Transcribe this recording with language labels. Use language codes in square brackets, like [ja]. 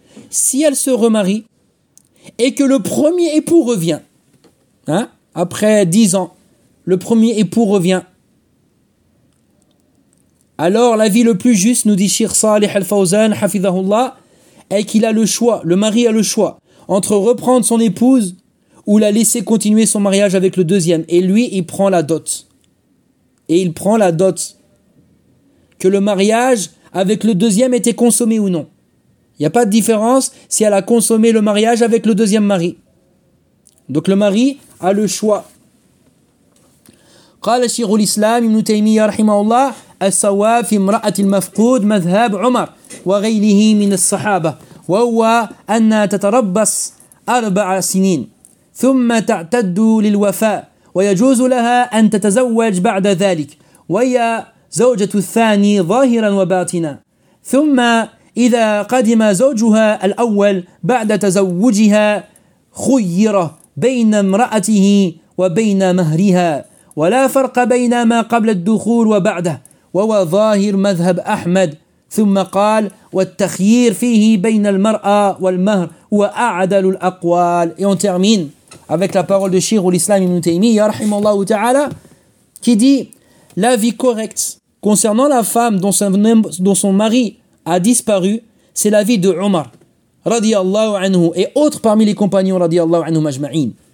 [fr] Si elle se remarie et que le premier époux revient, hein, après 10 ans, le premier époux revient, alors la vie le plus juste, nous dit Cheikh Salih Al-Fawzan, hafidhahullah, est qu'il a le choix, le mari a le choix, entre reprendre son épouse ou la laisser continuer son mariage avec le deuxième. Et lui, il prend la dot. Et il prend la dot. Que le mariage avec le deuxième était consommé ou non. Il n'y a pas de différence si elle a consommé le mariage avec le deuxième mari. Donc le mari a le choix. [ar] قال شيخ الإسلام ابن تيمية رحمه الله السواء في امرأة المفقود مذهب عمر وغيره من الصحابة وهو أن تتربص 4 سنين ثم تعتد للوفاء ويجوز لها أن تتزوج بعد ذلك وهي زوجة الثاني ظاهرا وباطنا ثم إذا قدم زوجها الأول بعد تزوجها خير بين امرأته وبين مهرها ولا فرق بين ما قبل الدخول وبعده وهو ظاهر مذهب أحمد ثم قال والتخيير فيه بين المرأة والمهر وأعدل الأقوال. [fr] Et on termine avec la parole de Cheikh al-Islam ibn Taymiyyah rahimahullah ta'ala, qui dit la vie correcte concernant la femme dont son mari a disparu, c'est la vie de Omar radiyallahu anhu et autres parmi les compagnons radiyallahu anhu majma'in.